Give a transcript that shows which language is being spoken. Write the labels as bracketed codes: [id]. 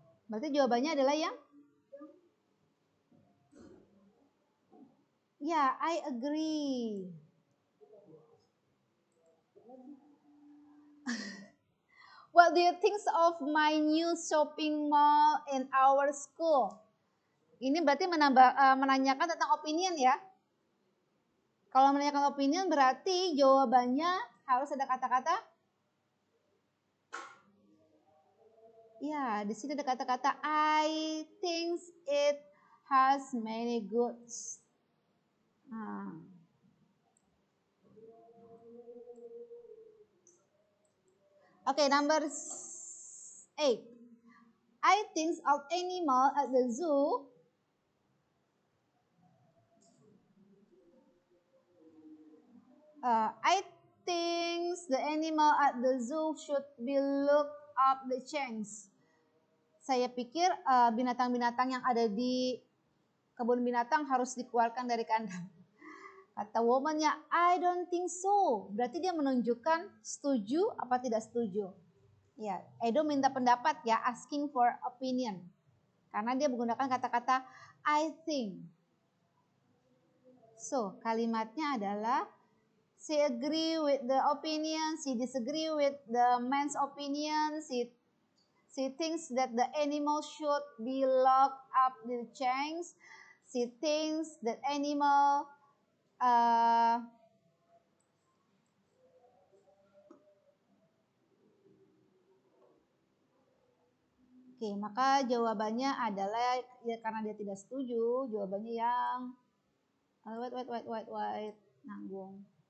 [id] Berarti jawabannya adalah yang ya, [en] I agree. What do you think of my new shopping mall in our school? [id] Ini berarti menanyakan tentang opinion ya. Kalau menanyakan opinion berarti jawabannya harus ada kata-kata. Ya, di sini ada kata-kata [en] I think it has many goods. Okay, number 8. I think of animal at the zoo. I think the animal at the zoo should be looked up the chains. [id] Saya pikir binatang-binatang yang ada di kebun binatang harus dikeluarkan dari kandang. Kata womannya, [en] I don't think so. [id] Berarti dia menunjukkan setuju apa tidak setuju. Ya, Edo minta pendapat ya, [en] asking for opinion. [id] Karena dia menggunakan kata-kata [en] I think. So, [id] kalimatnya adalah [en] she agree with the opinion, she disagree with the man's opinion, she thinks that the animal should be locked up in the chains. She thinks that animal [id] Oke, maka jawabannya adalah ya karena dia tidak setuju, jawabannya yang wait, nanggung.